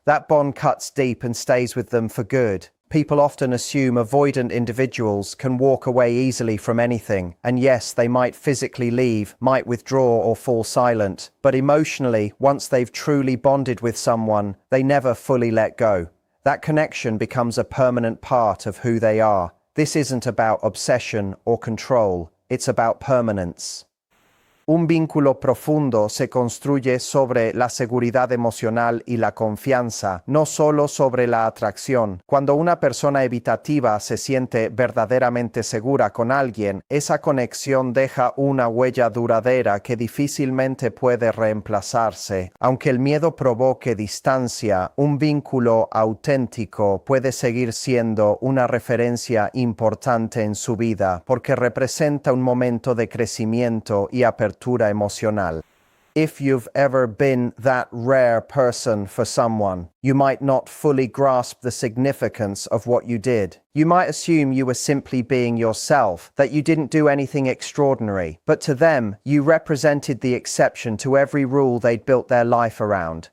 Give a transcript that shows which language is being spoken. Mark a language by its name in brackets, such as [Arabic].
[English] That bond cuts deep and stays with them for good. People often assume avoidant individuals can walk away easily from anything, and yes, they might physically leave, might withdraw or fall silent, but emotionally, once they've truly bonded with someone, they never fully let go. That connection becomes a permanent part of who they are. This isn't about obsession or control, it's about permanence. [Spanish] Un vínculo profundo se construye sobre la seguridad emocional y la confianza, no solo sobre la atracción. Cuando una persona evitativa se siente verdaderamente segura con alguien, esa conexión deja una huella duradera que difícilmente puede reemplazarse. Aunque el miedo provoque distancia, un vínculo auténtico puede seguir siendo una referencia importante en su vida, porque representa un momento de crecimiento y apertura emocional. [English] If you've ever been that rare person for someone, you might not fully grasp the significance of what you did. You might assume you were simply being yourself, that you didn't do anything extraordinary. But to them, you represented the exception to every rule they'd built their life around.